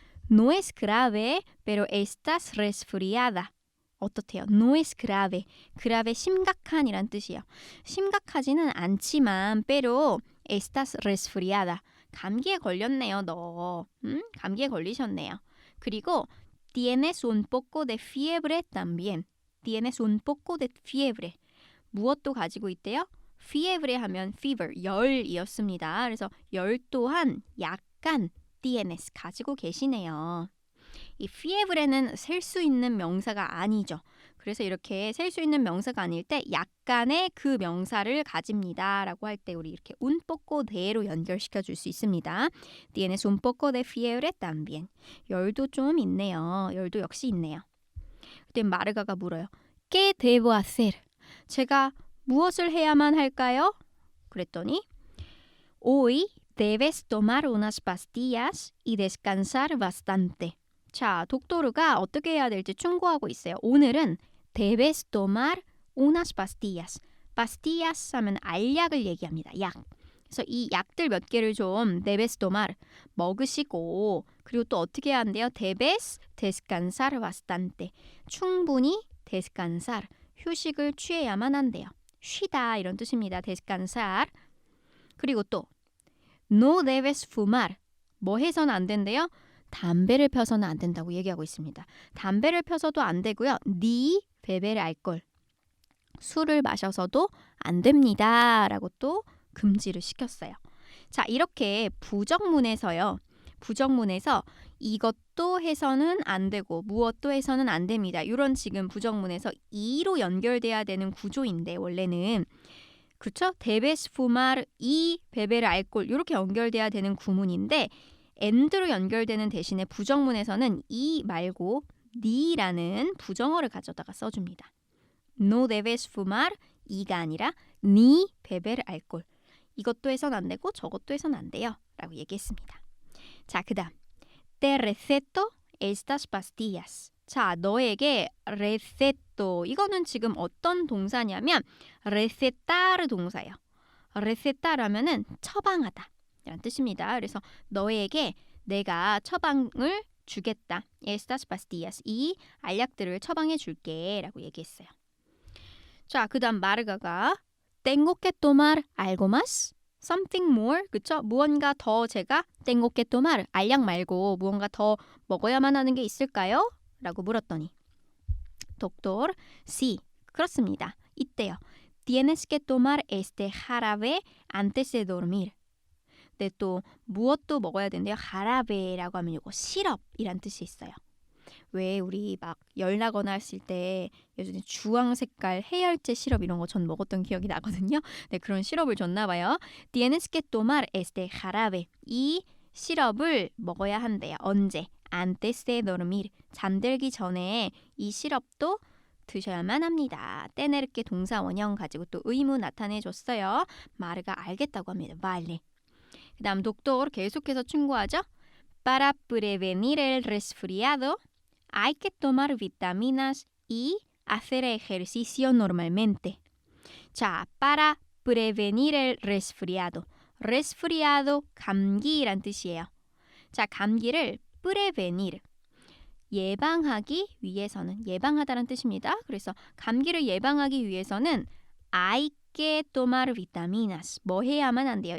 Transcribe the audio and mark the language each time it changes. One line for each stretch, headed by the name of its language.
Spanish: No es grave, pero estás resfriada.
Korean: 어떻대요?
Spanish: No es grave.
Korean: grave 심각한이란 뜻이에요. 심각하지는 않지만
Spanish: pero estás resfriada.
Korean: 감기에 걸렸네요, 너. 감기에 걸리셨네요. 그리고
Spanish: tienes un poco de fiebre también. tienes un poco de fiebre.
Korean: 무엇도 가지고 있대요? fiebre 하면 fever, 열이었습니다. 그래서 열 또한 약간 tienes 가지고 계시네요. 이 fiebre는 셀 수 있는 명사가 아니죠. 그래서 이렇게 셀 수 있는 명사가 아닐 때 약간의 그 명사를 가집니다. 라고 할 때 우리 이렇게 un poco de로 연결시켜 줄 수 있습니다.
Spanish: tienes un poco de fiebre también.
Korean: 열도 좀 있네요. 열도 역시 있네요. 그때 마르가가 물어요.
Spanish: ¿Qué debo hacer?
Korean: 제가 무엇을 해야만 할까요? 그랬더니
Spanish: Hoy debes tomar unas pastillas y descansar bastante.
Korean: 자, 독도르가 어떻게 해야 될지 충고하고 있어요. 오늘은
Spanish: debes tomar unas pastillas.
Korean: pastillas 하면 알약을 얘기합니다. 약. 그래서 이 약들 몇 개를 좀
Spanish: debes tomar
Korean: 먹으시고 그리고 또 어떻게 해야 한대요?
Spanish: debes descansar bastante.
Korean: 충분히 descansar 휴식을 취해야만 한대요. 쉬다 이런 뜻입니다. descansar. 그리고 또
Spanish: no debes fumar.
Korean: 뭐 해서는 안 된대요? 담배를 펴서는 안 된다고 얘기하고 있습니다. 담배를 펴서도 안 되고요.
Spanish: ni beber alcohol.
Korean: 술을 마셔서도 안 됩니다. 라고 또 금지를 시켰어요. 자, 이렇게 부정문에서요. 부정문에서 이것도 해서는 안 되고 무엇도 해서는 안 됩니다. 이런 지금 부정문에서 이로 연결돼야 되는 구조인데 원래는 그렇죠?
Spanish: debes fumar y beber alcohol
Korean: 이렇게 연결돼야 되는 구문인데 and로 연결되는 대신에 부정문에서는 이 말고 ni라는 부정어를 가져다가 써줍니다.
Spanish: No debes fumar
Korean: 이가 아니라
Spanish: ni beber alcohol.
Korean: 이것도 해서는 안 되고 저것도 해서는 안 돼요. 라고 얘기했습니다. 자, 그 다음
Spanish: Te receto estas pastillas.
Korean: 자, 너에게 receto. 이거는 지금 어떤 동사냐면 recetar 동사예요. recetar하면은 처방하다. 이런 뜻입니다. 그래서 너에게 내가 처방을 주겠다.
Spanish: estas pastillas.
Korean: 이 알약들을 처방해 줄게. 라고 얘기했어요. 자, 그 다음 마르가가
Spanish: tengo que tomar algo más?
English: something more,
Korean: 그쵸? 무언가 더 제가
Spanish: tengo que tomar,
Korean: 알약 말고 무언가 더 먹어야만 하는 게 있을까요? 라고 물었더니 doctor, sí, 그렇습니다. 있대요.
Spanish: tienes que tomar este jarabe antes de dormir.
Korean: 근데 또 무엇도 먹어야 된대요. jarabe라고 하면 이거 시럽이란 뜻이 있어요. 왜 우리 막 열나거나 했을 때 예전에 주황 색깔 해열제 시럽 이런 거 전 먹었던 기억이 나거든요. 네, 그런 시럽을 줬나 봐요.
Spanish: Tienes que tomar este jarabe.
Korean: 이 시럽을 먹어야 한대요. 언제?
Spanish: Antes de dormir.
Korean: 잠들기 전에 이 시럽도 드셔야만 합니다. tener게 동사 원형 가지고 또 의무 나타내줬어요. 마르가 알겠다고 합니다.
Spanish: Vale.
Korean: 그 다음 doctor 계속해서 충고하죠.
Spanish: Para prevenir el resfriado hay que tomar vitaminas y hacer ejercicio normalmente. 자, para prevenir el resfriado.
Korean: resfriado, 감기란 뜻이에요. 자, 감기를 prevenir, 예방하기 위해서는, 예방하다는 뜻입니다. 그래서 감기를 예방하기 위해서는
Spanish: hay que tomar vitaminas.
Korean: 뭐 해야만 한대요.